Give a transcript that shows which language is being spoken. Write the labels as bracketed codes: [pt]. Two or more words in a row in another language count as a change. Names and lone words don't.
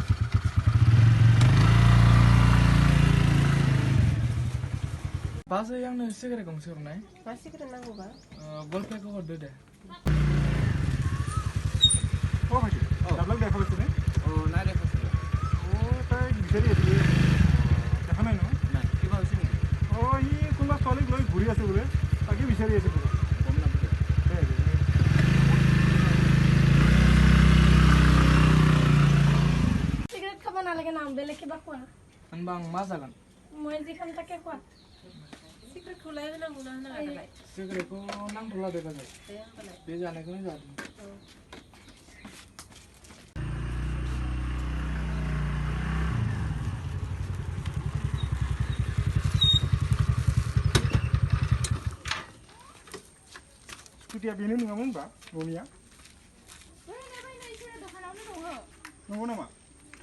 [brx] बाजै आंनो सिगारेट गंसे हरनाय मा सिगारेट नांगौबा बल पेकखौ हरदो दे दाब्ला देखाबायसो नाय देखायसै [as] ताই বিচাৰি আছিলো দেখা নাই নহয় নাই কিবা হৈছে নেকি ই কোনোবা ছোৱালীক লৈ ঘূৰি আছে বোলে তাকে বিচাৰি আছে বোলে গম নাপাওঁ সিগাৰেট খাব নালাগে নাম বেলেগ কিবা খোৱা [brx] होनबा आं मा जागोन [as] মই যিখন তাকে খোৱা [brx] सिगारेटखौ लाय होनांगौ ना होनाङा दालाय सिगारेटखौ नांथ'ला दे बाजै बे जानायखौनो जादों स्कुटिया बेनो नङामोन होनबा न'निया नंगौ नामा थौ